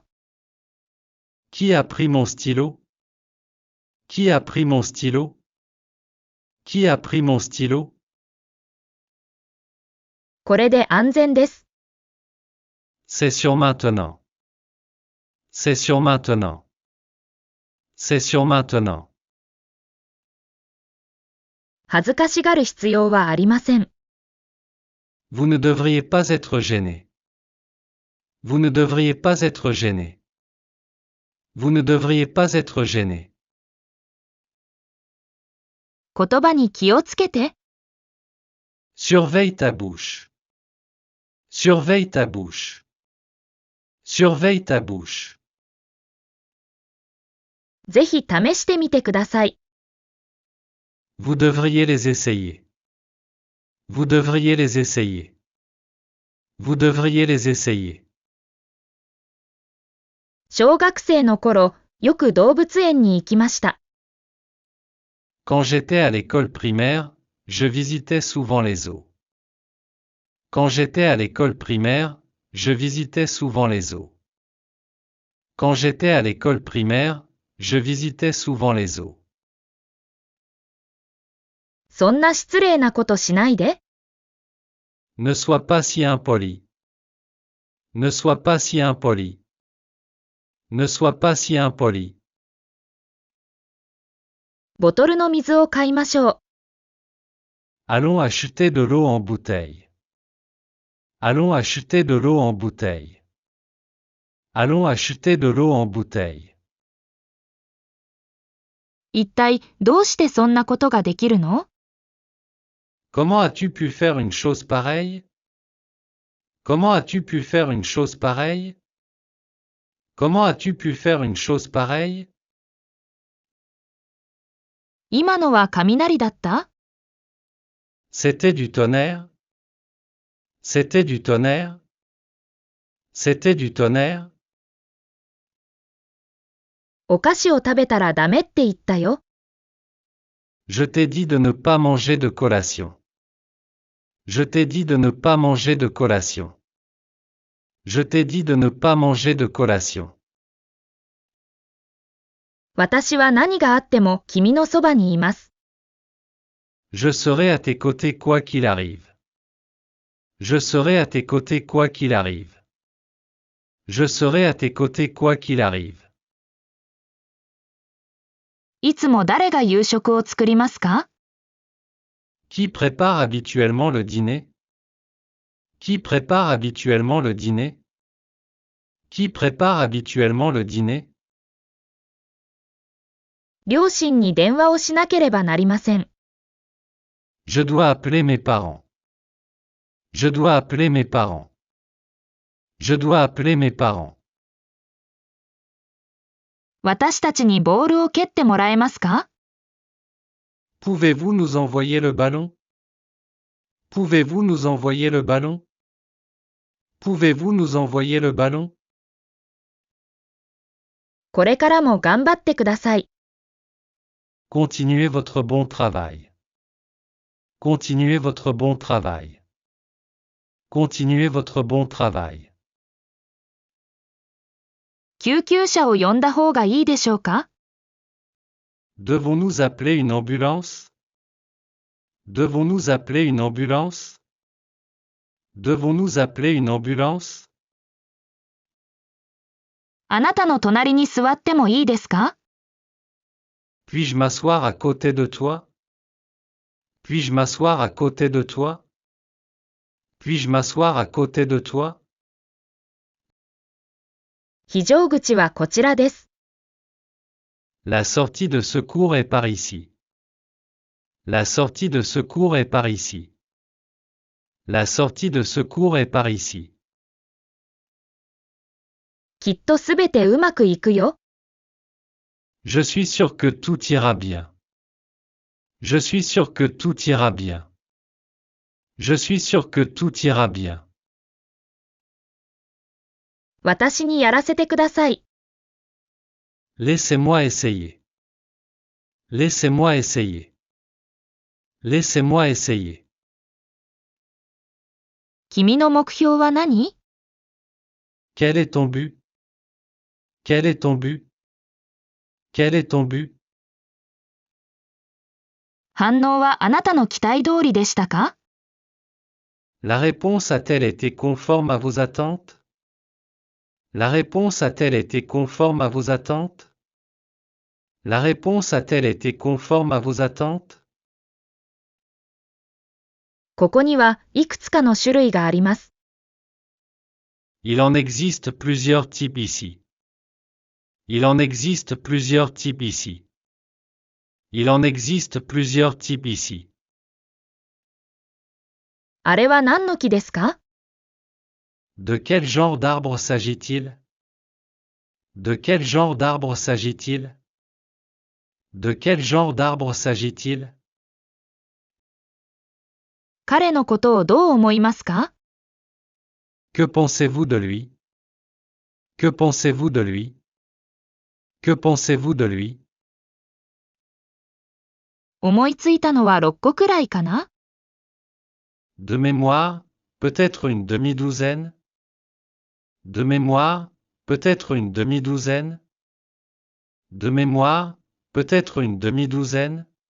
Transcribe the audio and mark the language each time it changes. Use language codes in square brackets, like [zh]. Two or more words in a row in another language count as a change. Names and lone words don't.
[fr] Qui a pris mon stylo? Qui a pris mon stylo? Qui a pris mon stylo? [ja] これで安全です。 [fr] C'est sur maintenant. C'est sur maintenant. C'est sur maintenant. [ja] 恥ずかしがる必要はありません。 [fr] Vous ne devriez pas être gêné. Vous ne devriez pas être gêné. Vous ne devriez pas être gêné. [ja] 言葉に気をつけて。 [fr] Surveille ta bouche. Surveille ta bouche. Surveille ta bouche. [ja] ぜひ試してみてください。 [fr] Vous devriez les essayer. Vous devriez les essayer. Vous devriez les essayer. [ja] 小学生の頃、よく動物園に行きました。 [fr] Quand j'étais à l'école primaire, je visitais souvent les zoos. Quand j'étais à l'école primaire, je visitais souvent les zoos. Quand j'étais à l'école primaire, je visitais souvent les zoos. [ja] そんな失礼なことしないで。 [fr] Ne sois pas si impoli. Ne sois pas si impoli. Ne sois pas si impoli. [ja] ボトルの水を買いましょう。 [fr] Allons acheter de l'eau en bouteille. Allons acheter de l'eau en bouteille. Allons acheter de l'eau en bouteille. [ja] 一体どうしてそんなことができるの？ [fr] Comment as-tu pu faire une chose pareille? Comment as-tu pu faire une chose pareille? Comment as-tu pu faire une chose pareille? [ja] 今のは雷だった？ [fr] C'était du tonnerre? C'était du tonnerre? C'était du tonnerre? [ja] お菓子を食べたらダメって言ったよ。 [fr] Je t'ai dit de ne pas manger de collation. Je t'ai dit de ne pas manger de collation. Je t'ai dit de ne pas manger de collation. [ja] 私は何があっても君のそばにいます。 [fr] Je serai à tes côtés quoi qu'il arrive. Je serai à tes côtés quoi qu'il arrive. Je serai à tes côtés quoi qu'il arrive. [ja] いつも誰が夕食を作りますか？ [fr] Qui prépare habituellement le dîner? Qui prépare habituellement le dîner? Qui prépare habituellement le dîner? [ja] 両親に電話をしなければなりません。 [fr] Je dois appeler mes parents. Je dois appeler mes parents. Je dois appeler mes parents. [ja] 私たちにボールを蹴ってもらえますか？ [fr] Pouvez-vous nous envoyer le ballon? Pouvez-vous nous envoyer le ballon? Pouvez-vous nous envoyer le ballon? [ja] これからも頑張ってください。 [fr] Continuez votre bon travail. Continuez votre bon travail. Continuez votre bon travail. [ja] 救急車を呼んだ方がいいでしょうか？ [fr] Devons-nous appeler une ambulance? Devons-nous appeler une ambulance? Devons-nous appeler une ambulance? [ja] あなたの隣に座ってもいいですか？ [fr] Puis-je m'asseoir à côté de toi? Puis-je m'asseoir à côté de toi? Puis-je m'asseoir à côté de toi? [ja] 非常口はこちらです。 [fr] La sortie de secours est par ici. La sortie de secours est par ici. La sortie de secours est par ici. [ja] きっとすべてうまくいくよ。 [fr] Je suis sûr que tout ira bien. Je suis sûr que tout ira bien. Je suis sûr que tout ira bien. [ja] 私にやらせてください。 [fr] Laissez-moi essayer. Laissez-moi essayer. Laissez-moi essayer. [ja] 君の目標は何？ [fr] Quel est ton but? Quel est ton but? Quel est ton but? [ja] 反応はあなたの期待通りでしたか？ [fr] La réponse a-t-elle été conforme à vos attentes? La réponse a-t-elle été conforme à vos attentes? La réponse a-t-elle été conforme à vos attentes? [ja] ここにはいくつかの種類があります。 [fr] Il en existe plusieurs types ici. Il en existe plusieurs types ici. Il en existe plusieurs types ici. [ja] あれは何の木ですか？ [fr] De quel genre d'arbre s'agit-il? De quel genre d'arbre s'agit-il? De quel genre d'arbre s'agit-il? [ja] 彼のことをどう思いますか？ [fr] Que pensez-vous de lui? Que pensez-vous de lui? Que pensez-vous de lui? [ja] 思いついたのは6個くらいかな？ [fr] De mémoire, peut-être une demi-douzaine? De mémoire, peut-être une demi-douzaine? De mémoire, peut-être une demi-douzaine?